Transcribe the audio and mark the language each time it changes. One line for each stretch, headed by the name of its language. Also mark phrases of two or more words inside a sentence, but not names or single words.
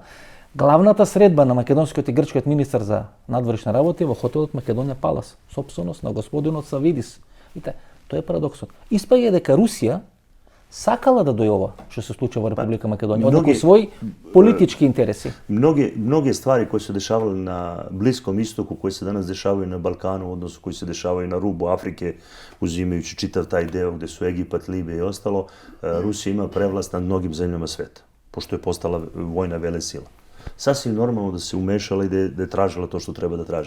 Macedonian: Главната средба на македонскиот и грчкиот министар за надворешни работи во хотелот Македонија Палас, собственост на господинот Савидис. Видите, тоа е парадоксот. Испаѓа дека Русија сакала да дојде ова што се случува во Република Македонија, од
Serbian: многи-
Macedonian: некои своји политички интереси.
Serbian: Mnoge stvari koje su dešavale na Bliskom istoku, koje se danas dešavaju na Balkanu, odnosno koji se dešavaju na rubu Afrike, uzimajući čitav taj deo gde su Egipat, Libija i ostalo, Rusija ima prevlast nad mnogim zemljama sveta, pošto je postala vojna velesila. Sasvim normalno da se umešala i da je tražila to što treba da traži.